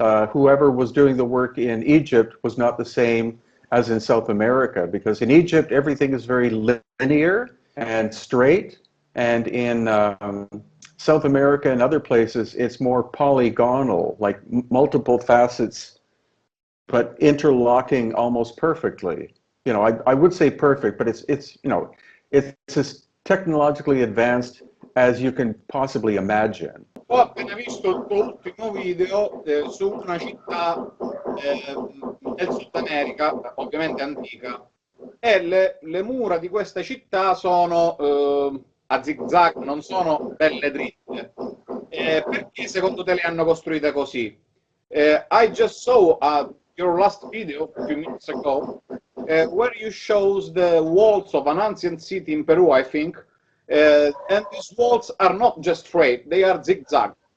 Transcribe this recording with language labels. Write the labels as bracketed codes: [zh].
[en] whoever was doing the work in Egypt was not the same as in South America, because in Egypt everything is very linear and straight, and in South America and other places it's more polygonal, like multiple facets, but interlocking almost perfectly. You know, I would say perfect, but it's you know, it's as technologically advanced as you can possibly imagine. [it] Ho appena visto il tuo ultimo video su una città del Sud America, ovviamente antica, e le mura di questa città sono a zigzag, non sono belle dritte. Perché secondo te le hanno costruite così? [en] I just saw your last video a few minutes ago where you shows the walls of an ancient city in Peru, I think. And these walls are not just straight, they are zigzag.